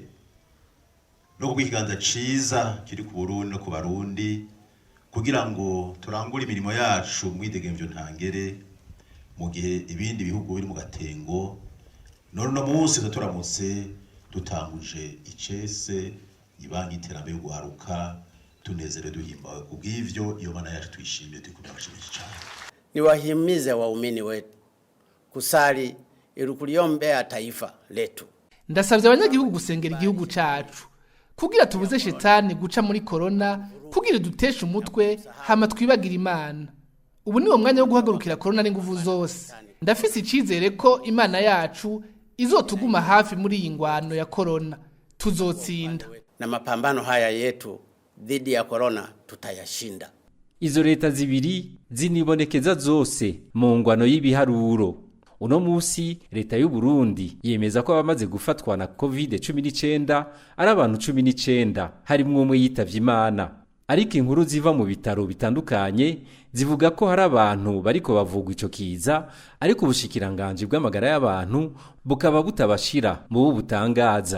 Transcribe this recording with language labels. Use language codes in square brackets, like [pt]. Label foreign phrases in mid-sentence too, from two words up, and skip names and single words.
[rn] No kubiganza ciza kiri ku Burundi no ku Barundi kugira ngo turangure imirimo yacu mwidegemvyo ntangere mu gihe ibindi bihugu biri mu gatengo. None no munsi turamutse dutanguje icese ibanki iterambere yo guharuka tunezere duhimbawe kubw'ivyo iyo Mana yacu twishimiye tukumashimije cyane. [sw] Niwahimize waumini wetu kusali ili kuliombea taifa letu. [rn] Ndasavye abanyagihugu gusengera igihugu cacu kugira tubuze shetani guca muri corona kugira duteshe umutwe hama twibagira Imana. Ubu ni wo mwanya wo guhagurukira corona n'inguvu zose. Ndafise icizere ko Imana yacu izotuguma hafi muri iyi ngwano ya corona. Tuzotsinda. [sw] Na mapambano haya yetu dhidi ya corona tutayashinda. [rn] Izo leta zibiri zinibonekeza zose mu ngwano y'ibiharuro. uno musi leta y'u Burundi yemeza ko abamaze gufatwa na COVID-19 ari abantu 19 harimwo umwe yitavye Imana. Ariko inkuru ziva mu bitaro bitandukanye zivuga ko hari abantu bariko bavugwa ico kiza, ariko ubushikiranganje bw'amagara y'abantu bukaba butabashira mu butangaza.